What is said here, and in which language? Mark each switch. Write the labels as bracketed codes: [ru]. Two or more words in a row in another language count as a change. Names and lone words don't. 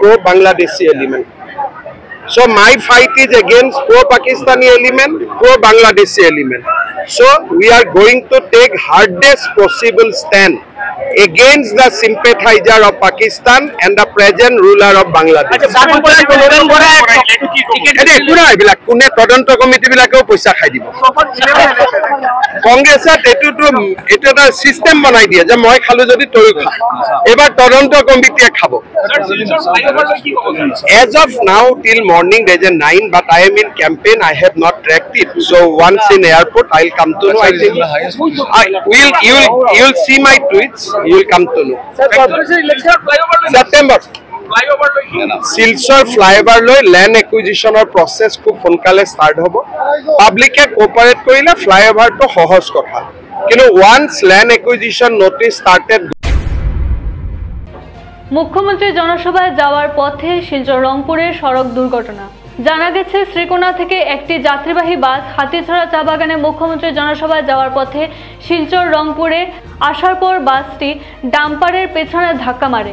[en] Pro-Bangladeshi element. So my fight is against pro-Pakistani element, pro-Bangladeshi element. So we are going to take hardest possible stand against the sympathizer of Pakistan and the present ruler of Bangladesh. [as] কোনে তদন্ত কমিটি বিলাকেও পইচা খাই দিব। কংগ্ৰেছত এইটো এটা সিস্টেম বনাই দিয়ে যে মই খালো যদি তই খা। এবাৰ তদন্ত কমিটিয়ে খাব। [en] As of now till morning there is a 9, but I am in campaign. I have not tracked it. So once in airport I'll come to know. I think you will see my tweets. You will come to know. September. [as] Silchar flyover loi [en] land acquisition or process [as] খুব সোনকালে start হ'ব। [en] Public cooperate [as] কৰিলে flyover to সহজ কথা। [en] কিন্তু once land acquisition notice started। [bn] মুখ্যমন্ত্রী জনসভায় যাওয়ার পথে শিলচর রংপুরের সড়ক দুর্ঘটনা। জানা গেছে শ্রীকোনা থেকে একটি যাত্রীবাহী বাস হাতিছড়া চা বাগানে মুখ্যমন্ত্রী জনসভায় যাওয়ার পথে শিলচর রংপুরে আসার পর বাসটি ডাম্পারের পেছনে ধাক্কা মারে।